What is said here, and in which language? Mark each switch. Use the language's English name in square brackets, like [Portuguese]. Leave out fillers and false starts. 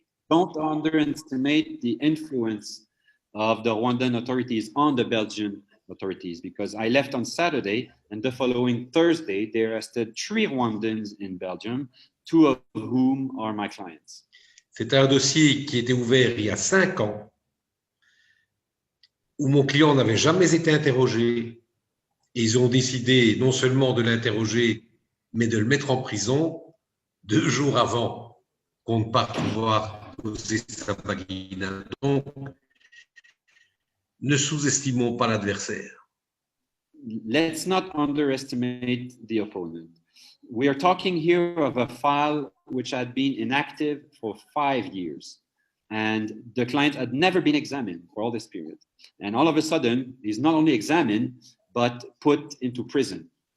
[English] Don't underestimate the influence of the Rwandan authorities on the Belgian authorities, because I left on Saturday and the following Thursday, they arrested 3 Rwandans in Belgium, 2 of whom are my clients. [French] C'est un dossier qui était ouvert il y a 5 ans, où mon client n'avait jamais été interrogé, et ils ont décidé non seulement de l'interroger, mais de le mettre en prison 2 jours avant qu'on ne parte pouvoir poser sa bagina. Donc, Ne sous-estimons pas l'adversaire. [English] Let's not underestimate the opponent. We are talking here of a file which had been inactive for 5 years, and the client had never been examined for all this period. And all of a sudden, he's not only examined, but put into prison.